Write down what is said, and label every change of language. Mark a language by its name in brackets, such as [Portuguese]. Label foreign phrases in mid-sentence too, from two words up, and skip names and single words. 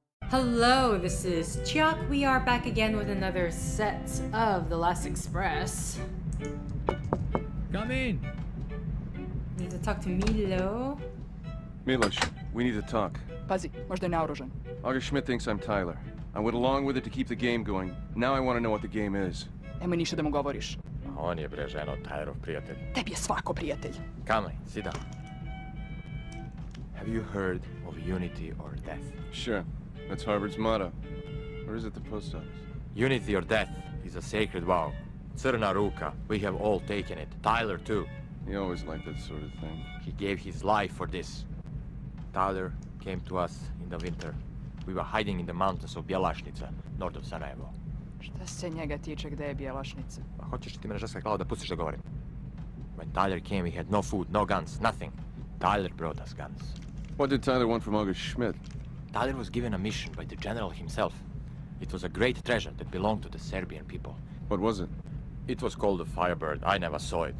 [English] Hello, this is Chiak. We are back again with another set of The Last Express. Come in. Need to talk to Milo. Miloš, we need to talk. [Serbian] Pazi, možda je naoružan. [English] August Schmidt thinks I'm Tyler. I went along with it to keep the game going. Now I want to know what the game is. [Serbian] Nemoj ništa da mu govoriš. On je bre ženo Tylerov prijatelj. Tebi je svako prijatelj. [English] Come on, sit down. Have you heard of unity or death? Sure. That's Harvard's motto. Or is it the post office? Unity or death is a sacred vow. [Serbian] Crna ruka, [English] we have all taken it. Tyler too. He always liked that sort of thing. He gave his life for this. Tyler came to us in the winter. We were hiding in the mountains of Bjelašnica, north of Sarajevo. [Serbian] Šta se njega tiče gde je Bjelašnica? Pa hoćeš ti me žeska glava da pustiš da govorim? [English] When Tyler came, we had no food, no guns, nothing. Tyler brought us guns. What did Tyler want from August Schmidt? Tyler was given a mission by the general himself. It was a great treasure that belonged to the Serbian people. What was it? It was called a Firebird. I never saw it.